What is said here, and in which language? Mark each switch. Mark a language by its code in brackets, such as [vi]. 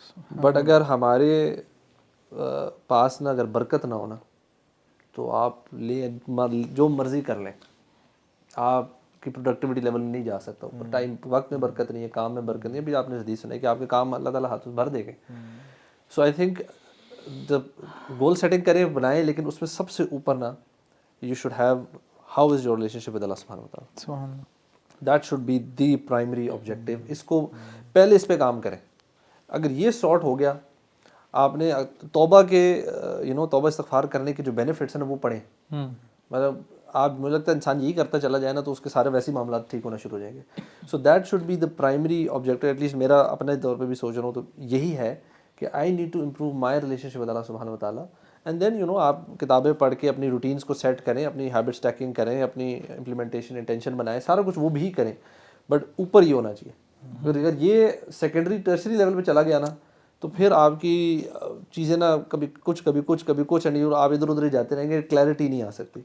[ur] But اگر ہمارے پاس نا اگر برکت نہ ہونا تو آپ جو مرضی کر لیں, آپ کی پروڈکٹیوٹی لیول میں نہیں جا سکتا اوپر. ٹائم وقت میں برکت نہیں ہے, کام میں برکت نہیں ہے. ابھی آپ نے حدیث سنا ہے کہ آپ کے کام اللہ تعالیٰ ہاتھ بھر دے گے. [en] so I think [ur] جب گول سیٹنگ کریں بنائیں, لیکن اس میں سب سے اوپر نا [en] You should have how is your relationship with اللہ سبحانہ و تعالیٰ. That should be the primary objective. [ur] اس کو پہلے اس پہ کام کریں. اگر یہ سارٹ ہو گیا, آپ نے توبہ کے توبہ استغفار کرنے کے جو بینیفٹس ہیں نا وہ پڑھیں. مطلب آپ مجھے لگتا ہے انسان یہی کرتا چلا جائے نا تو اس کے سارے ویسے معاملات ٹھیک ہونا شروع ہو جائیں گے. [en] So that should be the primary objective. [ur] At least میرا اپنے طور پہ بھی سوچ رہا ہوں تو یہی ہے کہ [en] I need to improve my relationship with [ur] اللہ سبحانہ و تعالیٰ. اینڈ دین آپ کتابیں پڑھ کے اپنی روٹینس کو سیٹ کریں, اپنی ہیبٹ اسٹیکنگ کریں, اپنی امپلیمنٹیشن انٹینشن بنائیں, سارا کچھ وہ بھی کریں. بٹ اوپر یہ ہونا چاہیے. اگر یہ سیکنڈری ٹرشری لیول پہ چلا گیا نا تو پھر آپ کی چیزیں نا کبھی کچھ اینڈ آپ ادھر ادھر ہی جاتے رہیں گے, کلیئرٹی نہیں آ سکتی.